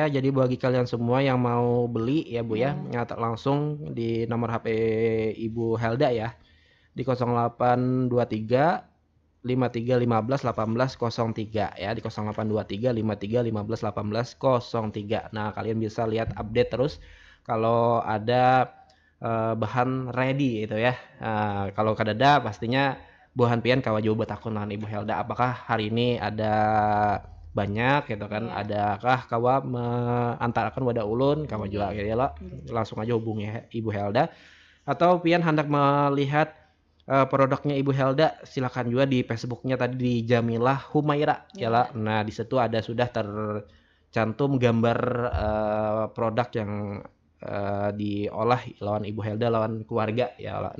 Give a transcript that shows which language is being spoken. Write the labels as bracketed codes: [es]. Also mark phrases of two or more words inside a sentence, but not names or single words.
[id] Jadi bagi kalian semua yang mau beli ya Bu ya, nyata langsung di nomor HP Ibu Helda ya. Di 0823 53 15 18 03 ya, di 0823 53 15 18 03. Nah, kalian bisa lihat update terus kalau ada bahan ready itu ya. [bjn] Kalau kadada pastinya Bu Hanpian kawa jauh betakun dengan Ibu Helda apakah hari ini ada banyak gitu kan. Adakah kawa mengantarkan wadah ulun kawa jual ya lah. [id] Langsung aja hubungi Ibu Helda, atau pian hendak melihat produknya Ibu Helda, silakan juga di Facebooknya tadi di Jamilah Humaira ya lah. Nah di situ ada sudah tercantum gambar produk yang diolah lawan Ibu Helda lawan keluarga ya lah.